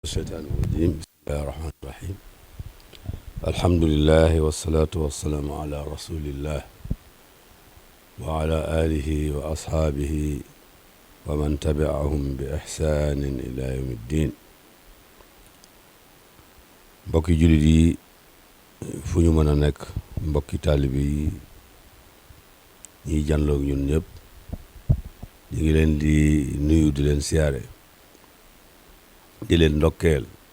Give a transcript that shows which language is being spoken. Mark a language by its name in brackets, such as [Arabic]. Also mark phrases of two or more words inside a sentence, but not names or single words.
[Arabic] الشيطان الرجيم بسم الله الرحمن الرحيم الحمد لله والصلاة والسلام على رسول الله وعلى آله وأصحابه ومن تبعهم بإحسان إلى يوم الدين [Wolof] mbokki jullit yi fu ñu mën a nekk mbokki taalibe yi ñiy jànloog ñun ñëpp ñu ngi leen di nuyu di leen siyaare di leen ndokkeel